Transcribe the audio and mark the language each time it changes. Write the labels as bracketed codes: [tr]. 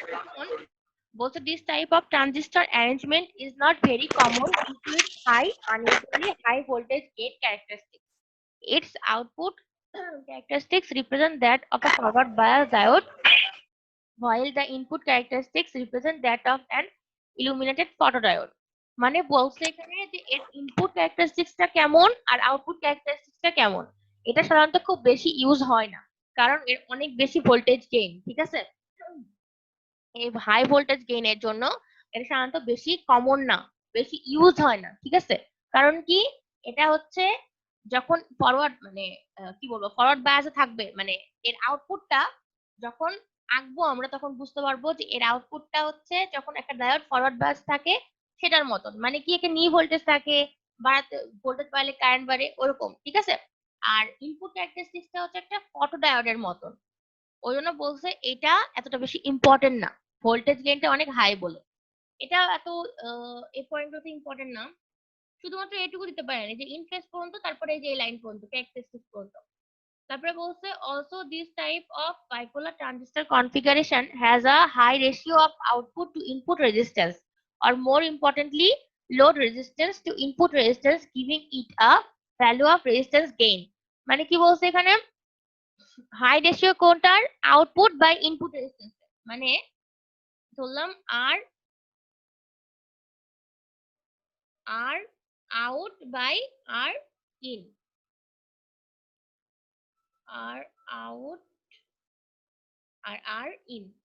[bn] এখন বলছে [en] this type of transistor arrangement is not very common due to its unusually high voltage gate characteristics. Its output characteristics represent that of a forward bias diode, while the input characteristics represent that of an illuminated photodiode. [bn] মানে বলছে এখানে যে এর input ক্যারেক্টারিস্টিক্সটা কেমন আর output ক্যারেক্টারিস্টিক্সটা কেমন। এটা সাধারণত খুব বেশি ইউজ হয় না, কারণ এর অনেক বেশি ভোল্টেজ গেইন, ঠিক আছে? এই হাই ভোল্টেজ গেইনের জন্য এটা সাধারণত বেশি কমন না, বেশি ইউজ হয় না, ঠিক আছে? কারণ কি, এটা হচ্ছে যখন ফরওয়ার্ড মানে কি বলবো ফরওয়ার্ড বায়াসে থাকবে, মানে এর আউটপুটটা যখন আঁকবো আমরা তখন বুঝতে পারবো যে এর আউটপুটটা হচ্ছে যখন একটা ডায়োড ফরওয়ার্ড বায়াস থাকে সেটার মতন, মানে কি একে নি ভোল্টেজ থাকে, বাড়াতে ভোল্টেজ বাড়লে কারেন্ট বাড়ে ওরকম, ঠিক আছে? আর ইনপুট ক্যারেক্টারিস্টিক্সটা হচ্ছে একটা ফটো ডায়োডের মতন। ওই জন্য বলছে এটা এতটা বেশি ইম্পর্টেন্ট না, ভোল্টেজ গেইনটা অনেক হাই বলে। এটা এত এই পয়েন্টটা ইম্পর্টেন্ট না, শুধুমাত্র এটুকু দিতে পারেন যে ইন ফেজ পর্যন্ত, তারপরে এই যে এই লাইন পর্যন্ত ক্যারেক্টারিস্টিক্স পর্যন্ত। তারপরে বলছে [en] Also this type of bipolar transistor configuration has a high ratio of output to input resistance, or more importantly load resistance to input resistance, giving it a value of resistance gain. [bn] মানে কি বলছে এখানে, high ratio কোনটার, output by input resistance, মানে ধরলাম আর আর out by আর in, আর out আর আর in.